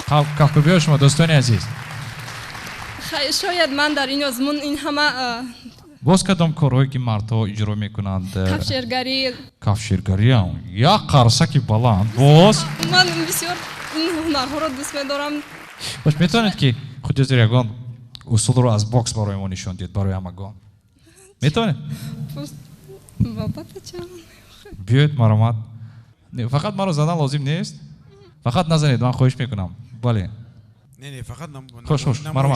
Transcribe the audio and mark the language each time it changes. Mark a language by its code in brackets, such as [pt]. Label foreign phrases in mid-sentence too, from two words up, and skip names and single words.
[tg] кавкабиҳои шумо дӯстони азиз, шояд ман дар ин озмун ин ҳама боз кадом корҳое ки мардҳо иҷро мекунанд? кафширгарӣ, як қарсаки баланд. боз ман бисёр ин ҳунарҳоро дӯст медорам. [fa] باش میتونید که خودت [tg] ягон усулро аз бокс барои мо нишон дед барои ҳамагон метавонед биёед маромад фақат маро задан лозим нест фақат назанед ман хоҳиш мекунам бале не фақат хуш маромад